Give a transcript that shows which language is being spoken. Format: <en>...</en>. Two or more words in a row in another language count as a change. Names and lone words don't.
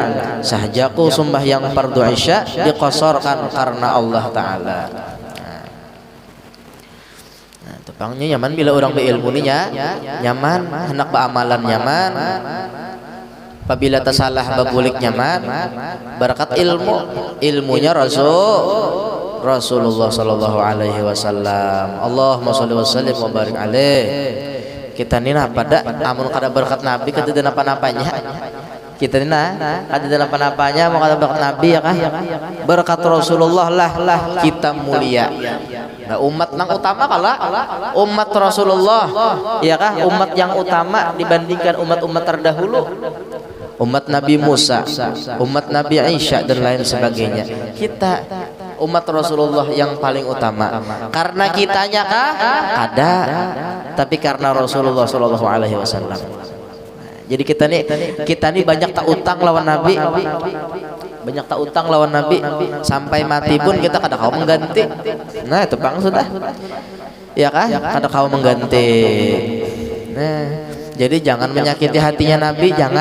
<bjn>Sahajaku sembahyang fardu Isya diqasarkan karena الله تعالى. Nah, tepangnya nyaman bila orang berilmu nya nyaman, hendak beramalan nyaman. Apabila tersalah babulik nyaman, berkat ilmunya Rasulullah</bjn> <ar>صلى الله عليه وسلم. اللهم صل وسلم وبارك عليه.</ar> <bjn>Kita nina pada amun kada berkat Nabi kada ada napa-napanya. Kita nina kada ada napa-napanya mau kada berkat Nabi ya kah? Berkat Rasulullah lah kita mulia. Nah, umat nang utama kala umat Rasulullah ya kah?</bjn> <id>Umat yang utama dibandingkan umat-umat terdahulu. Umat Nabi Musa, umat Nabi Isa dan lain sebagainya. Kita umat Rasulullah yang paling utama.</id> <bjn>Karena kitanya kah? Ada. Tapi karena Rasulullah</bjn> <ar>صلى الله عليه وسلم.</ar> <bjn>Jadi kita nih banyak tak utang lawan Nabi. Banyak tak utang lawan Nabi sampai mati pun kita kada kau mengganti. Nah, itu bang sudah. Ya kah? Kada kau mengganti. Nah, jadi jangan menyakiti hatinya Nabi, jangan.</bjn>